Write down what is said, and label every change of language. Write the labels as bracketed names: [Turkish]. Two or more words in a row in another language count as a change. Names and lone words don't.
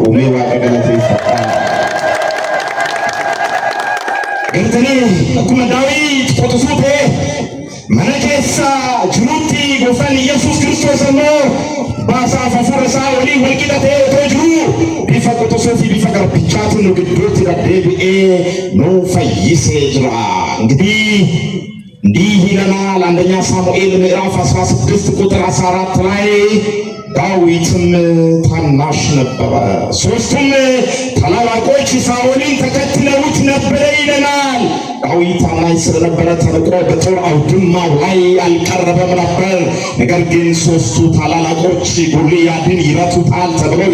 [Oromo] Mee waaqa galateeffadha. Galtanii akkuma Daawit quxisuu ta'e mana keessa jirutti gooftaan Yesuus Kiristoos immoo baasaaf hafuura isaa waliin wal qixa ta'ee otoo jiru bifa quxisuu fi bifa garbichaatiin nu gidduutti deddeebi'ee nu fayyisee jira. [Amharic] እንዲህ ይለናል አንደኛ ሳሙኤል ምዕራፍ 16 ቁጥር 14 ላይ ዳዊትም ታናሽ ነበረ፣ ሶስቱም ታላላቆች ሳኦልን ተከትለውት ነበረ ይለናል። ዳዊት ታናሽ ስለነበረ ተንቆ በጦር አውድማው ላይ አልቀረበም ነበር። ነገር ግን ሶስቱ ታላላቆች ጎልያድን ይረቱታል ተብለው